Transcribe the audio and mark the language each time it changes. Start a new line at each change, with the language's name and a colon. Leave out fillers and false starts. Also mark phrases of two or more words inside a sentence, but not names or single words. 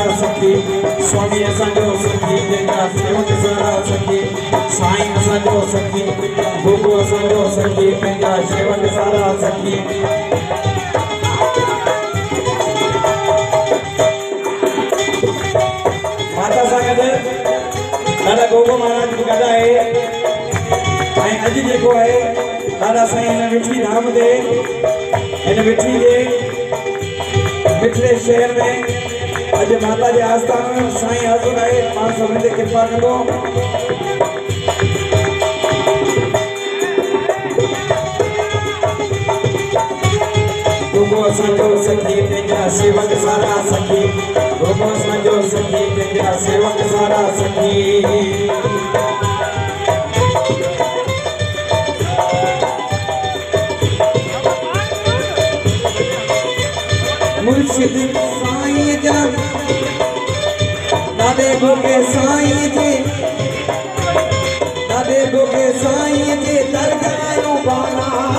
Sindhi: सखी स्वामी असंजो सखी जेका सेवक सारा सखी साईं असंजो सखी गुरु असंजो सखी पंहिंजा सेवक सारा सखी माता सां गॾु ॾाढा गोगो महाराज बि गॾु आहे ऐं अॼु जेको आहे ॾाढा साईं हिन मिठी धाम ते हिन मिठी जे मिठड़े शहर में अज
Hindi: माता के आस्थान में साईं हाज़ुर है
Sindhi: पाण सभिनी ते कृपा कंदो गोगो असांजो सखी पंहिंजा सेवक सारा सखी गोगो असांजो सखी पंहिंजा सेवक सारा सखी मुर्शिद साईं जा दादे गोगे साईं जे दादे गोगे साईं जे दरगाह बाना